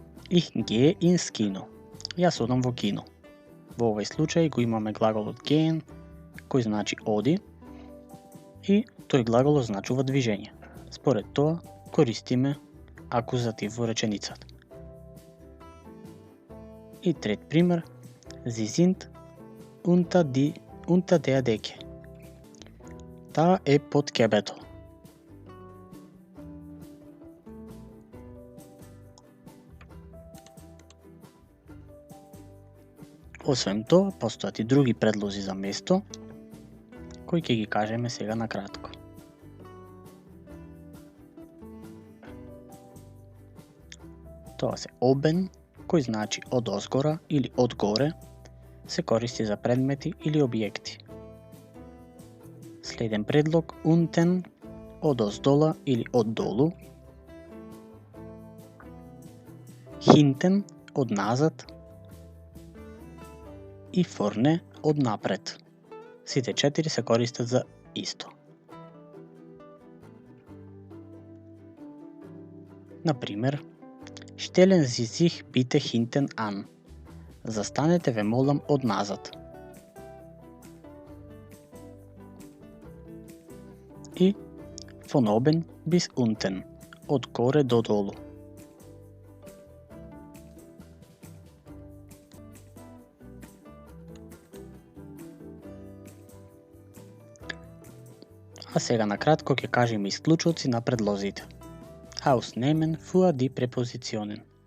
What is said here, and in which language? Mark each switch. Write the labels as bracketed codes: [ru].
[de] Ich gehe ins Kino. [mk] Јас одам во кино. Во овој случај го имаме глаголот gehen, кој значи оди, и тој глагол означува движење. Според тоа користиме акузатив во реченицата. И трет пример, [de] Sie sind unter der Decke. [mk] Таа е под ќебето. Освен тоа, постојат и други предлози за место, кои ќе ги кажеме сега на кратко. Тоа се oben, кој значи од озгора или од горе, се користи за предмети или објекти. Следен предлог unten, одоздола или оддолу. Hinten, одназад. И vorne, однапред. Сите 4 се користат за исто. Например, [de] stellen Sie sich bitte hinten an. [mk] Застанете, ве молам, одназад. И [de] von oben bis unten, [mk] од горе до долу. А сега накратко ќе кажеме исклучоци на предлозите. [de] Ausnehmen für die Präpositionen.